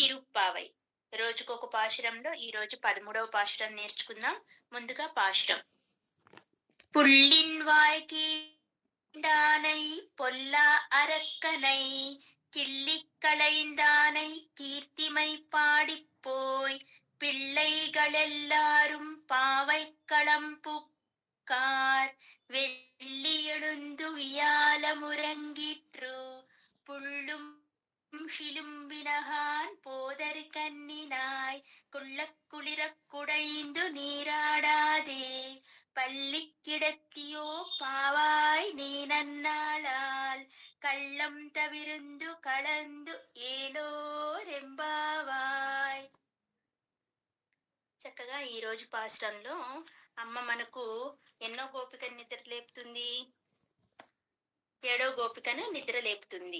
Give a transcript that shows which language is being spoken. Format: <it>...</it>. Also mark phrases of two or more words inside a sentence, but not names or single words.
<te>బావై. రోజుకొక పాశురంలో ఈరోజు 13వ పాశురం నేర్చుకుందాం. ముందుగా పాశురం.</te> <ta>புள்ளின்வாய் கீண்டானை பொல்லா அரக்கனை கிள்ளிக் களைந்தானை கீர்த்திமை பாடிப்போய் பிள்ளைகளெல்லாரும் பாவைக்களம் புக்கார் வெள்ளி எழுந்து வியாலமுறங்கிற்று புள்ளும் ஷிலும்பினகான் போதரு கண்ணினாய் குள்ளக் குளிரக் குடைந்து நீராடாதே பள்ளி கிடத்தியோ பாவாய் நீ நன்னாளால் கள்ளம் தவிர்ந்து கலந்து ஏலோ ரெம்பாவாய்.</ta> <te>చక్కగా ఈ రోజు పాశ్రంలో అమ్మ మనకు ఎన్నో గోపికను నిద్ర లేపుతుంది? 7వ గోపికను నిద్ర లేపుతుంది.</te>